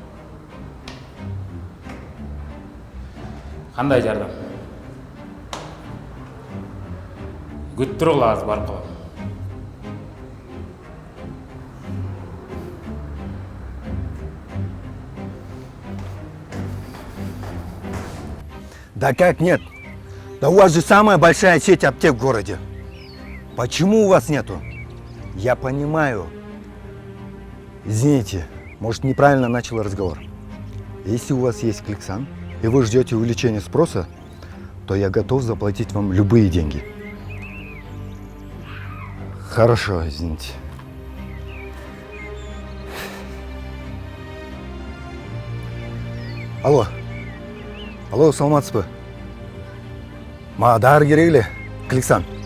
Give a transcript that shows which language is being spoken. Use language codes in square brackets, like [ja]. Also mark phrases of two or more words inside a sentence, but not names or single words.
[ky] Кандай жардам? Күтүп тургула, азыр барып калам. [ru] Да как нет? Да у вас же самая большая сеть аптек в городе. Почему у вас нету? Я понимаю. Извините, может, неправильно начал разговор. Если у вас есть Кликсан, и вы ждете увеличения спроса, то я готов заплатить вам любые деньги. Хорошо, извините. [ky] Алло. Алло, саламатсызбы? Мага дары керек эле, Кликсан.